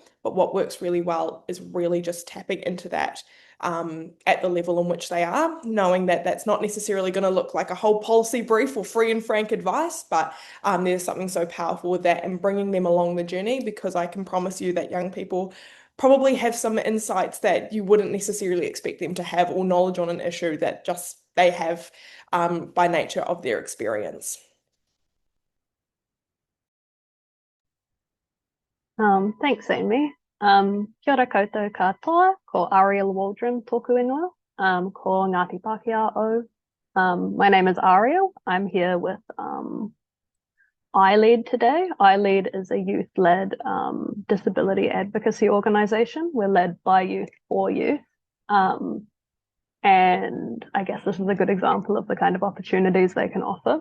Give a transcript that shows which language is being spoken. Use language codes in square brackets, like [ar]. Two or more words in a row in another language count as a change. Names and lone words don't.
[en] But what works really well is really just tapping into that at the level in which they are, knowing that that's not necessarily going to look like a whole policy brief or free and frank advice, but there's something so powerful with that and bringing them along the journey, because I can promise you that young people probably have some insights that you wouldn't necessarily expect them to have, or knowledge on an issue that just they have by nature of their experience. Thanks, Amy. [mi] Kia ora koutou katoa, ko Ariel Waldron tōku ingoa, ko Ngāti Pākehā o. [en] My name is Ariel. I'm here with iLead today. iLead is a youth-led disability advocacy organisation. We're led by youth for youth. And I guess this is a good example of the kind of opportunities they can offer.